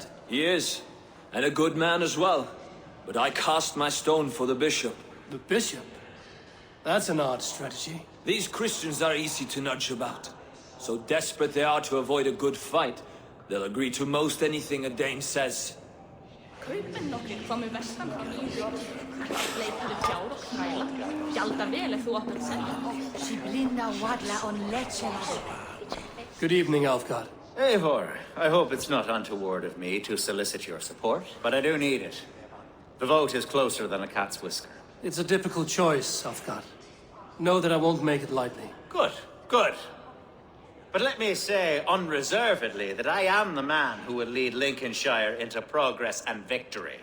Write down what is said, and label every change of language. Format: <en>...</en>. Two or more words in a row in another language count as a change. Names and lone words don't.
<en>He is, and a good man as well. But I cast my stone for the bishop. The bishop? That's an odd strategy. These Christians are easy to nudge about. So desperate they are to avoid a good fight, they'll agree to most anything a Dane says.</en> <is>Kaupennokkrir komu vestan frá Nýjörg. Leitaðu fjár og þræla. Gjalda vel ef þú átt að selja.</is> <en>Good evening, Alfgard. Eivor, I hope it's not untoward of me to solicit your support, but I do need it. The vote is closer than a cat's whisker. It's a difficult choice, Alfgard. Know that I won't make it lightly. Good, good. But let me say unreservedly that I am the man who will lead Lincolnshire into progress and victory.</en>